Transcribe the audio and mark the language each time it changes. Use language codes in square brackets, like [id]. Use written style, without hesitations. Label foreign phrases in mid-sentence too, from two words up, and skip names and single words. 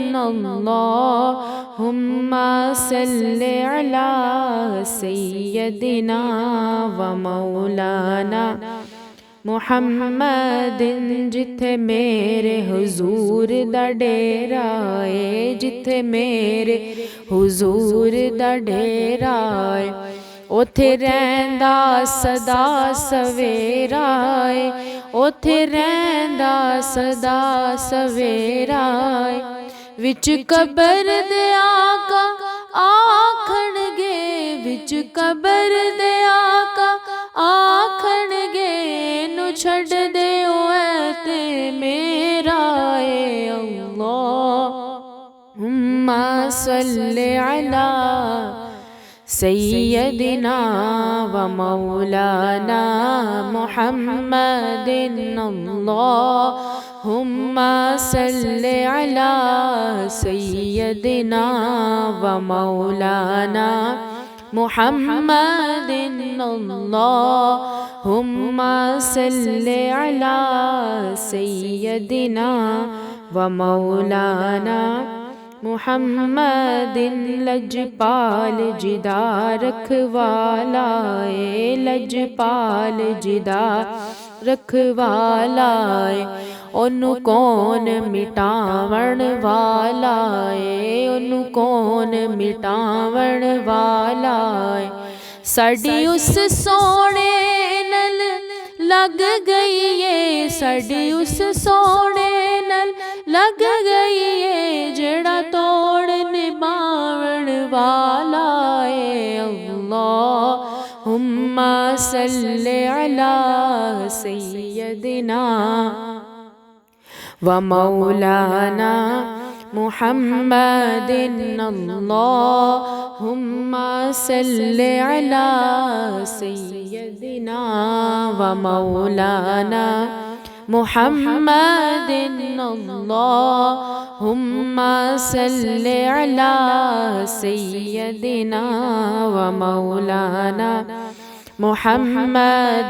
[ar] اللہم صل علی سیدنا و مولانا محمد۔ [pa] جتھے میرے حضور دا ڈیرا ہے، جتھے میرے حضور دا ڈیرا ہے، اوتھے رہندا سدا سویرا ہے، اوتھے رہندا سدا سویرا ہے۔ وچ قبر دے آقا آکھن گے، وچ قبر دے آقا آکھن گے، نو چھڑ دیو اے تے میرا اے [ar] اللہم صل علی سيدنا ومولانا محمد اللهم صل على سيدنا ومولانا محمد اللهم صل على سيدنا ومولانا محمد لجپال [pa] جدا رکھوالا اے لجپال جدا رکھوالا اے اونوں کون مٹاون والا اے اونوں کون مٹاون والا اے ساڈی اس سونے نال لگ گئی اے ساڈی اس سونے نال لگ گئی اے جڑا توڑ نبھاون والا اے [ar] اللہم صلی علی سیدنا ومولانا محمد اللہم صلی علی سیدنا ومولانا محمد اللہم صلی علی سیدنا ومولانا محمد